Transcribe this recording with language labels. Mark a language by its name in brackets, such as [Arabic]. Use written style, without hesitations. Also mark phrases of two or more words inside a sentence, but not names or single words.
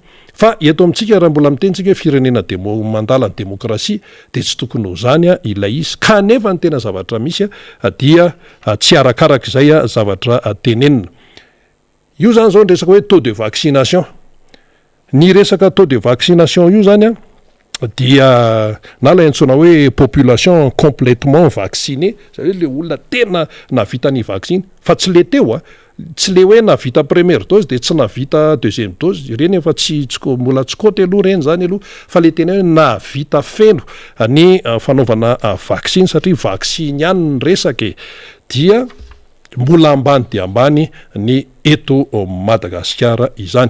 [Malagasy] Fa eto amintsika raha mbola mitentsika firenena mandala ny demokrasia de tsy tokony ho zany ilay izy, kanefa ny tena zavatra misy dia tsy arakaraka izay zavatra tenenina. Io zany zao ny resaka hoe [French] taux de vaccination, [Malagasy] ny resaka [French] taux de vaccination [Malagasy] io zany dia na lay antsona hoe [French] population complètement vaccinée, [Malagasy] zay hoe le olona tena navita ny vaccine, fa tsy le teo tsy le hoe navita [French] première dose [Malagasy] de tsy navita [French] deuxième dose [Malagasy] reny efa mbola tsy koty aloha reny zany aloha, fa le tena hoe navita feno ny fanaovana vaccine, satria vaccine ihany ny resaka dia mbola ambany de ambany ny eto Madagasikara izany.